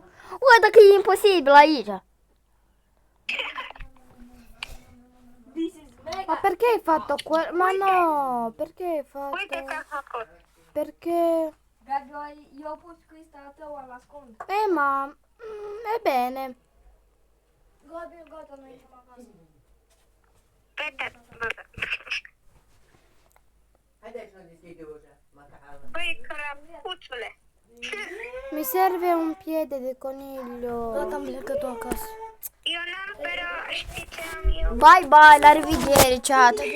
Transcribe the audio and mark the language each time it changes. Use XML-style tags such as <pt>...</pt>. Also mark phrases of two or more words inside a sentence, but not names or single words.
<it>Guarda che è impossibile aici. Ma perché hai fatto quello? Ma no, perché hai</it> <ro>uite che</ro> <it>fatto? ho fatto. Perché? Gabi, io ho pus questa a tua nascondi. Ma... è bene.</it> <ro>Gabi, gata, noi ieșim acasă.</ro> <it>Aspetta, vabbè.</it> <ro>Haideți să deschide ușa, măcar.</ro> <it>Poi carapuzzole. Mi serve un piede di coniglio.</it> <ro>Gata, am plecat acasă.</ro> <it>Io non però,</it> <ro>știi ce am eu?</ro> <en>Bye, bye,</en> <ro>la revedere, chat.</ro>